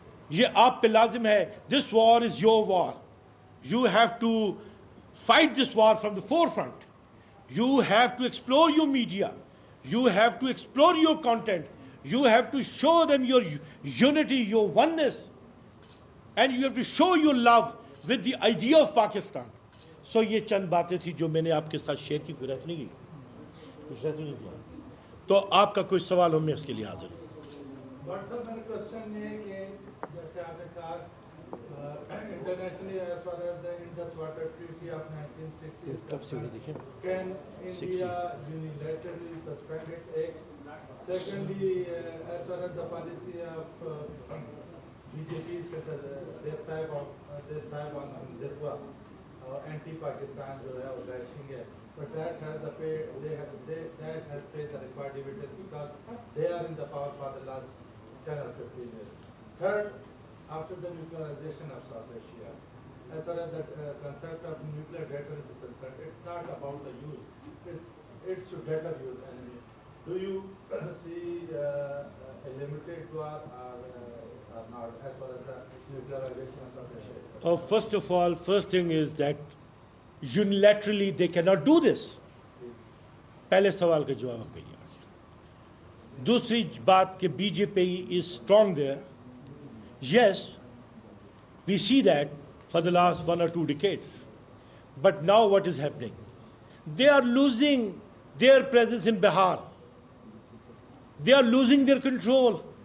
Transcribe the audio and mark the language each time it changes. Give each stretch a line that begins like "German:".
Urdu: یہ آپ پہ لازم ہے.
English: This war is your war. You have to fight this war from the forefront. You have to explore your media. You have to explore your content. You have to show them your unity, your oneness. And you have to show your love with the idea of Pakistan.
Urdu: یہ چند باتیں تھی جو میں نے آپ کے ساتھ شیئر کی. کوئی رہت نہیں کی تو آپ کا کوئی سوال ہو، میں اس کے لیے حاضر ہوں. بٹ سر میرا کوشچن یہ ہے کہ جیسے آپ نے کہا
English: internationally as far as the Indus Water Treaty of 1960 can India unilaterally suspend its act? Secondly, as far as the policy of BJP is concerned, they thrive on Dirwa, anti-Pakistan
Urdu: جو ہے وہ
English: lashing ہے, but that has paid the required dividends because they are in the power for the last 10 or 15 years. Third, after the nuclearization of South Asia, as far as the concept of nuclear deterrence is concerned, it's not about the use, it's to deter use enemy. Do you see a limited war or not as far as the nuclearization of South Asia? First of all, first thing is that unilaterally they cannot do this.
Urdu: پہلے سوال کا جواب آپ کہیے. دوسری بات کہ B J P
English: is strong there. Yes, we see that for the last 1 or 2 decades. But now what is happening? They are losing their presence in Bihar. They are losing their control.